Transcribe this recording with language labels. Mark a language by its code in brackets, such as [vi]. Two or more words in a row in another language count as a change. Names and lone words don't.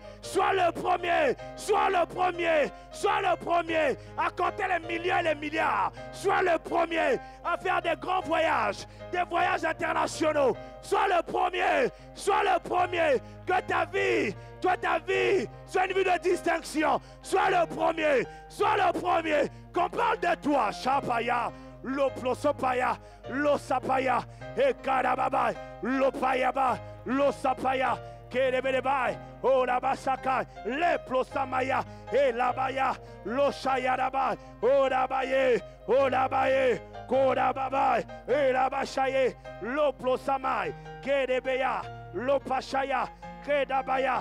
[fr] Sois le premier à compter les millions et les milliards. Sois le premier à faire des grands voyages, des voyages internationaux. Sois le premier que ta vie soit une vie de distinction. Sois le premier qu'on parle de toi. Shapaya, Loplosopaya, Losapaya, et Karababai, Lopayaba, Losapaya, Kerebebai, Orabasaka, Leplosamaya, et Labaya, Loshayarabai, Orabaye, Korababai, et Labashaye, Loplosamai, Kerebeya, Lopashaya, Kedabaya,